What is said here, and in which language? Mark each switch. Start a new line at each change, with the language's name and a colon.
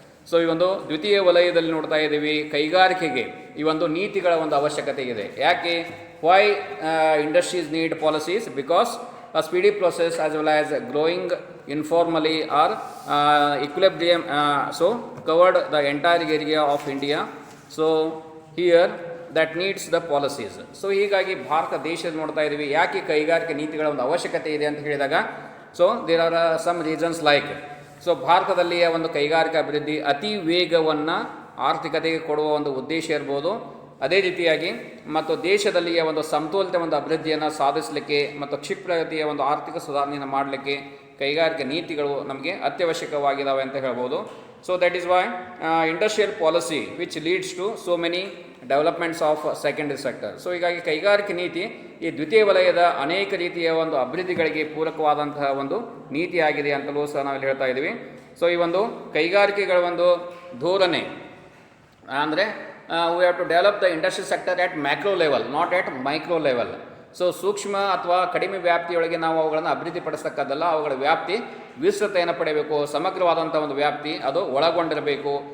Kannada: So ಈ ಒಂದು ದ್ವಿತೀಯ ವಲಯದಲ್ಲಿ ನೋಡ್ತಾ ಇದ್ದೀವಿ, ಕೈಗಾರಿಕೆಗೆ ಈ ಒಂದು ನೀತಿಗಳ ಒಂದು ಅವಶ್ಯಕತೆ ಇದೆ. ಯಾಕೆ?
English: Why industries need policies? Because a speedy process as well as growing informally or equilibrium so covered the entire area of India. So here that needs the policies.
Kannada: So ಹೀಗಾಗಿ ಭಾರತ ದೇಶದ ನೋಡ್ತಾ ಇದ್ದೀವಿ ಯಾಕೆ ಕೈಗಾರಿಕೆ ನೀತಿಗಳ ಒಂದು ಅವಶ್ಯಕತೆ ಇದೆ ಅಂತ ಹೇಳಿದಾಗ,
English: so there are some reasons like,
Kannada: so ಭಾರತದಲ್ಲಿಯ ಒಂದು ಕೈಗಾರಿಕಾ ಅಭಿವೃದ್ಧಿ ಅತಿ ವೇಗವನ್ನು ಆರ್ಥಿಕತೆಗೆ ಕೊಡುವ ಒಂದು ಉದ್ದೇಶ ಇರ್ಬೋದು. ಅದೇ ರೀತಿಯಾಗಿ ಮತ್ತು ದೇಶದಲ್ಲಿಯ ಒಂದು ಸಮತೋಲಿತ ಒಂದು ಅಭಿವೃದ್ಧಿಯನ್ನು ಸಾಧಿಸಲಿಕ್ಕೆ ಮತ್ತು ಕ್ಷಿಪ್ರಗತಿಯ ಒಂದು ಆರ್ಥಿಕ ಸುಧಾರಣೆಯನ್ನು ಮಾಡಲಿಕ್ಕೆ ಕೈಗಾರಿಕಾ ನೀತಿಗಳು ನಮಗೆ ಅತ್ಯವಶ್ಯಕವಾಗಿದ್ದಾವೆ ಅಂತ ಹೇಳ್ಬೋದು.
English: So that is why industrial policy which leads to so many developments of secondary sector.
Kannada: So ಹೀಗಾಗಿ ಕೈಗಾರಿಕೆ ನೀತಿ ಈ ದ್ವಿತೀಯ ವಲಯದ ಅನೇಕ ರೀತಿಯ ಒಂದು ಅಭಿವೃದ್ಧಿಗಳಿಗೆ ಪೂರಕವಾದಂತಹ ಒಂದು ನೀತಿಯಾಗಿದೆ ಅಂತಲೂ ಸಹ ನಾವಿಲ್ಲಿ ಹೇಳ್ತಾ ಇದ್ದೀವಿ. ಸೊ ಈ ಒಂದು ಕೈಗಾರಿಕೆಗಳ ಒಂದು ಧೋರಣೆ ಅಂದರೆ
English: we have to develop the industry sector at macro level, not at micro level.
Kannada: So ಸೂಕ್ಷ್ಮ ಅಥವಾ ಕಡಿಮೆ ವ್ಯಾಪ್ತಿಯೊಳಗೆ ನಾವು ಅವುಗಳನ್ನು ಅಭಿವೃದ್ಧಿಪಡಿಸ್ತಕ್ಕದ್ದಲ್ಲ, ಅವುಗಳ ವ್ಯಾಪ್ತಿ ವಿಸ್ತೃತೆಯನ್ನು ಪಡೆಯಬೇಕು, ಸಮಗ್ರವಾದಂಥ ಒಂದು ವ್ಯಾಪ್ತಿ ಅದು ಒಳಗೊಂಡಿರಬೇಕು.